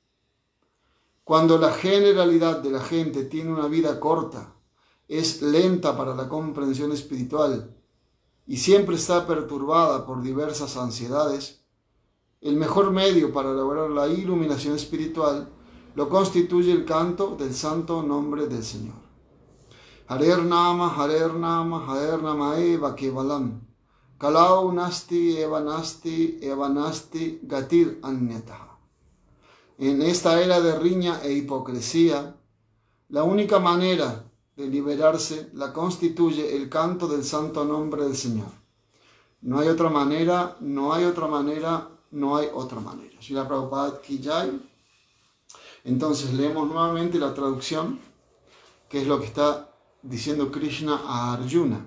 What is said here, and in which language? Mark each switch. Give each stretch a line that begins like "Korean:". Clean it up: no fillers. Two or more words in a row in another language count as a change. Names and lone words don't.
Spanish: cuando la generalidad de la gente tiene una vida corta, es lenta para la comprensión espiritual y siempre está perturbada por diversas ansiedades, el mejor medio para lograr la iluminación espiritual lo constituye el canto del santo nombre del Señor.
Sanskrit: Harer Nama Eva Kevalam. Kalau nasti eva nasti gatir anyataha.
Spanish: En esta era de riña e hipocresía, la única manera de liberarse la constituye el canto del santo nombre del Señor. No hay otra manera, no hay otra manera, no hay otra manera. Srila Prabhupada Ki Jai. Entonces leemos nuevamente la traducción, que es lo que está diciendo Krishna a Arjuna.